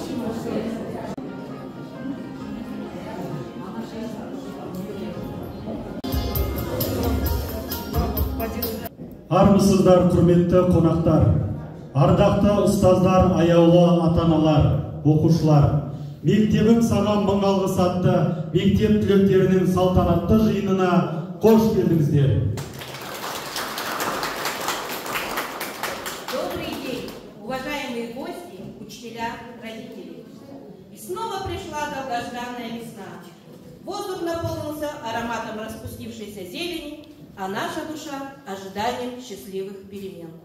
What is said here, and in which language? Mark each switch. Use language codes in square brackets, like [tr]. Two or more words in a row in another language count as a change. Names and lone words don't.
[kk] Армысыздар, құрметті қонақтар, ардақты ұстаздар, аяулы ата-аналар, оқушылар. Мектебім саған мың алғыс атты мектеп түлектерінің салтанатты жиынына қош келдіңіздер. [ru] Добрый день, уважаемые гости, учителя, родители. И снова пришла долгожданная весна. Воздух наполнился ароматом распустившейся зелени, а наша душа – ожиданием счастливых перемен.